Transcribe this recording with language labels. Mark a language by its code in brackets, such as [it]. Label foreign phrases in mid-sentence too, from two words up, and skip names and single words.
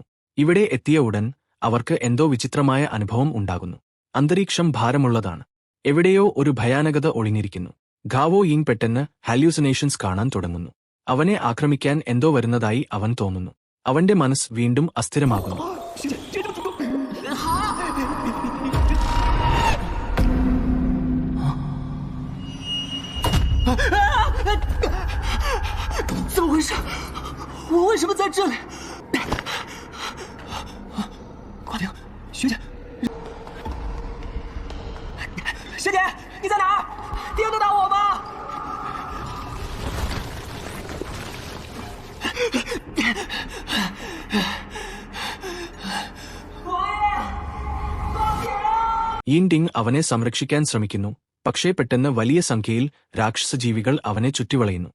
[ml] ഇവിടെ എത്തിയ ഉടൻ അവർക്ക് എന്തോ വിചിത്രമായ അനുഭവം ഉണ്ടാകുന്നു. അന്തരീക്ഷം ഭാരമുള്ളതാണ്. എവിടെയോ ഒരു ഭയാനകത ഒളിഞ്ഞിരിക്കുന്നു. ഗാവോ യിങ് പെട്ടെന്ന് ഹാല്യൂസിനേഷൻസ് കാണാൻ തുടങ്ങുന്നു. അവനെ ആക്രമിക്കാൻ എന്തോ വരുന്നതായി അവൻ തോന്നുന്നു. അവന്റെ മനസ്സ് വീണ്ടും അസ്ഥിരമാകുന്നു. [zh] 学姐，这怎么动？怎么回事？我为什么在这里？快点，学姐，学姐，你在哪儿？听得到我吗？ [ml] യിൻഡിങ് അവനെ സംരക്ഷിക്കാൻ ശ്രമിക്കുന്നു. പക്ഷേ പെട്ടെന്ന് വലിയ സംഖ്യയിൽ രാക്ഷസജീവികൾ അവനെ ചുറ്റിവളയുന്നു.